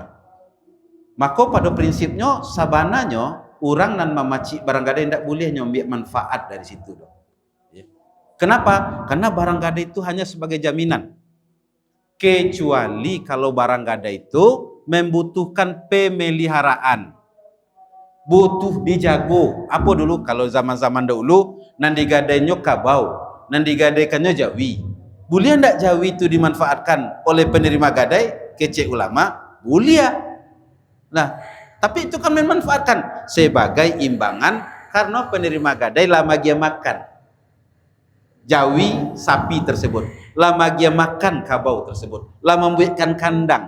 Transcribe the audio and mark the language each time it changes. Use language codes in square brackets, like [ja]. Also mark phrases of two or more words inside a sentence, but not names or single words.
[id] Maka pada prinsipnya [min] sabananya orang nan memaci [id] barang gadai tidak boleh nyambil manfaat dari situ. Ya. Kenapa? Karena barang gadai itu hanya sebagai jaminan. Kecuali kalau barang gadai itu membutuhkan pemeliharaan. Butuh dijago. Apa dulu kalau zaman-zaman dahulu [min] nan digadainya kabau, nan digadaikannya jawi. [id] Boleh tidak jawi itu dimanfaatkan oleh penerima gadai? Kecek ulama, boleh. Nah, tapi itu kan memanfaatkan sebagai imbangan karena penerima gadai lama dia makan jawi sapi tersebut, lama dia makan kabau tersebut, lama membuatkan kandang.